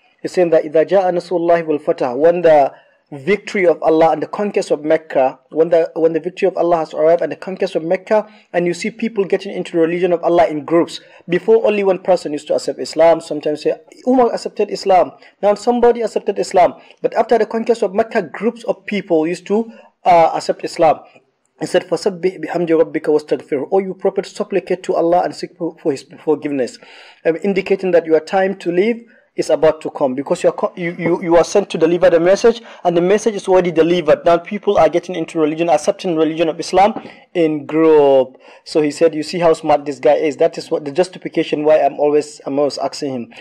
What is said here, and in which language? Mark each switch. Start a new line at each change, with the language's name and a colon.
English: He's saying that إِذَا جَاءَ نَصْرُ اللَّهِ وَالْفَتْحُ, when the victory of Allah and the conquest of Mecca, when the victory of Allah has arrived and the conquest of Mecca, and you see people getting into the religion of Allah in groups. Before, only one person used to accept Islam. Sometimes say Umar accepted Islam, now somebody accepted Islam. But after the conquest of Mecca, groups of people used to accept Islam.
Arabic: He said, فَسَبِّحْ بِحَمْدِ رَبِّكَ وَاسْتَغْفِرْهُ.
English: O you Prophet, supplicate to Allah and seek for His forgiveness, indicating that your time to live is about to come, because you are sent to deliver the message, and the message is already delivered. Now people are getting into religion, accepting religion of Islam in group. So he said, you see how smart this guy is. That is what the justification why I'm always asking him.